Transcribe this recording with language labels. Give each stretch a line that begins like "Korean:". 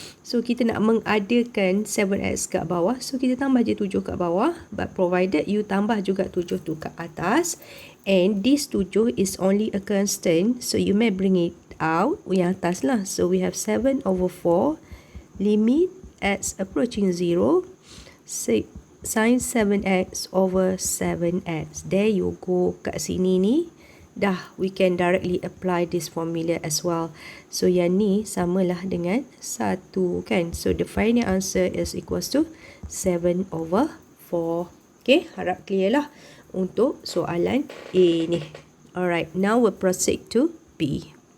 Malay: So kita nak mengadakan 7x kat bawah, so kita tambah je 7 kat bawah,
English: but provided you
Malay: tambah juga 7 tu kat atas,
English: and this 7 is only a constant, so you may bring it out
Malay: yang atas lah.
English: So we have 7 over 4 limit x approaching 0 sin 7x over 7x. There you go.
Malay: Kat sini ni dah
English: we can directly apply this formula as well.
Malay: So yang ni samalah dengan 1 kan.
English: So the final answer is equals to 7 over 4.
Malay: Okay, harap clear lah untuk soalan A ni.
English: Alright, now we'll proceed to B.